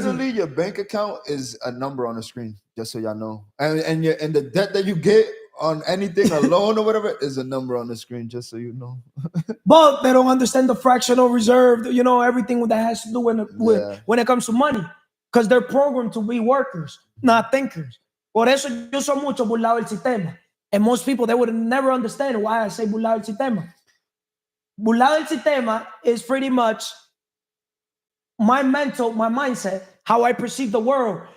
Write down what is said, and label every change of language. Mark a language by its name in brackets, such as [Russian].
[English] Literally, your bank account is a number on the screen, just so y'all know. And the debt that you get on anything, a loan or whatever, is a number on the screen, just so you know. But they don't understand the fractional reserve, everything that has to do when it comes to money. Because they're programmed to be workers, not thinkers. [Spanish] Por eso yo soy mucho burlado del sistema. [English] And most people, they would never understand why I say [Spanish] burlado del sistema. Burlado del sistema [English] is pretty much my mindset, how I perceive the world.